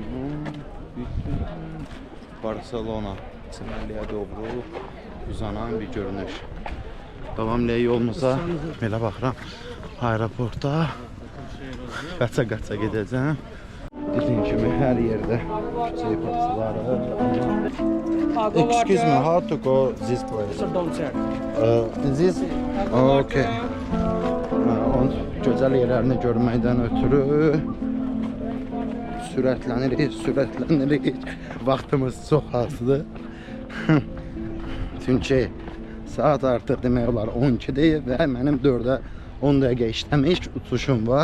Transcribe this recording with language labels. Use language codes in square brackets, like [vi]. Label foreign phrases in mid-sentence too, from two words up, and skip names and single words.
[az] Barcelona çimərliyə doğru uzanan bir görünüş. Davamlı yolumuza belə baxıram. Aeroporta qaça-qaça gedəcəm. Dediyim kimi hər yerdə küçə parçaları. [en] Excuse me, how to go this place? This? Okay. [az] Onun gözəl yerlərini görməkdən ötürü sürətlənirik. Vaxtımız çox azdır. Çünki saat artıq demək olar 12-dir və mənim 4-ə 10 dəqiqə işləmiş uçuşum var.